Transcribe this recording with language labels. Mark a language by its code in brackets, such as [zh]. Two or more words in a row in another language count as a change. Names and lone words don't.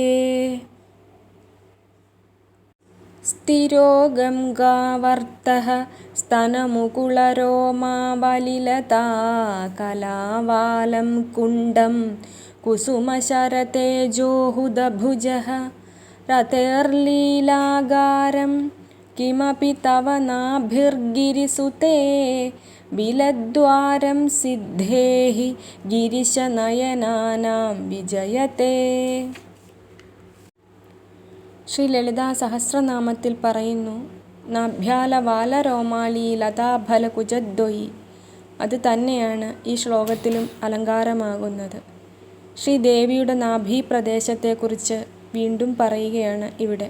[sa] स्थिरो गङ्गावर्तः स्तनमुकुलरोमावलिलता कलावालं कुण्डं कुसुमशरतेजोहुदभुजः रतेर्लीलागारं किमपि तव नाभिर्गिरिसुते बिलद्वारं सिद्धेः गिरिशनयनानां विजयते. [ml] ശ്രീ ലളിതാ സഹസ്രനാമത്തിൽ പറയുന്നു, [sa] नाभ्यालवालरोमाळि लताफलकुजद्वयी. [ml] അത് തന്നെയാണ് ഈ ശ്ലോകത്തിലും അലങ്കാരമാകുന്നത്. ശ്രീദേവിയുടെ നാഭീപ്രദേശത്തെക്കുറിച്ച് വീണ്ടും പറയുകയാണ് ഇവിടെ.